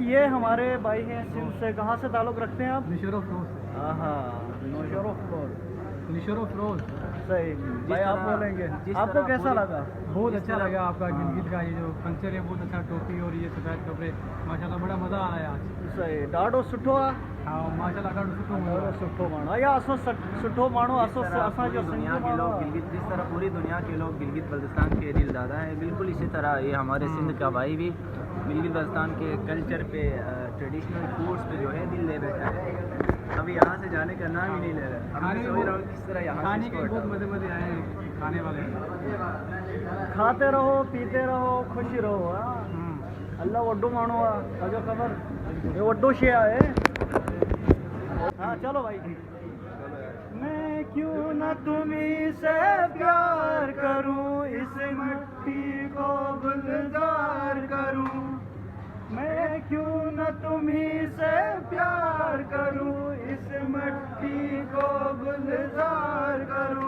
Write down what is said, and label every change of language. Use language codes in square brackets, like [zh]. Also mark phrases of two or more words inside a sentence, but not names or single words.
[ur] یہ ہمارے بھائی ہیں سندھ سے. کہاں سے تعلق رکھتے ہیں آپ? نشورو فلور سے. ہاں، نوشہرو فلور, نشورو فلور. صحیح بھائی. آپ بولیں گے، آپ کو کیسا لگا? بہت اچھا لگا آپ کا گلگت کا یہ جو کلچر ہے، بہت اچھا. ٹوپی اور یہ سفید کپڑے، ماشاءاللہ بڑا مزہ آ رہا ہے آج. सही, [sd] ॾाढो सुठो आहे। हाँ माशाल्लाह ॾाढो सुठो ॾाढो सुठो माण्हू आहे। या सुठो माण्हू असांजो [ur] دنیا کے لوگ گلگت، جس طرح پوری دنیا کے لوگ گلگت بلتستان کے دل دادہ ہیں، بالکل اسی طرح یہ ہمارے سندھ کا بھائی بھی گلگت بلتستان کے کلچر پہ, [en] traditional foods [ur] پہ جو ہے دل لے بیٹھا ہے. ابھی یہاں سے جانے کا نام ہی نہیں لے رہا. खाने سوچ رہا ہوں کس طرح یہاں کھانے کے بہت مزے آئے ہیں کھانے والے. کھاتے رہو، پیتے رہو، خوش رہو. [sd] अल्लाह वड्डू माण्हू आहे, सॼो ख़बर, ये वड्डो शे आहे। [ur] ہاں چلو بھائی. میں کیوں نہ تمہی سے پیار کروں، اس مٹی کو گلزار کروں. میں کیوں نہ تمہی سے پیار کروں، اس مٹی کو گلزار کروں.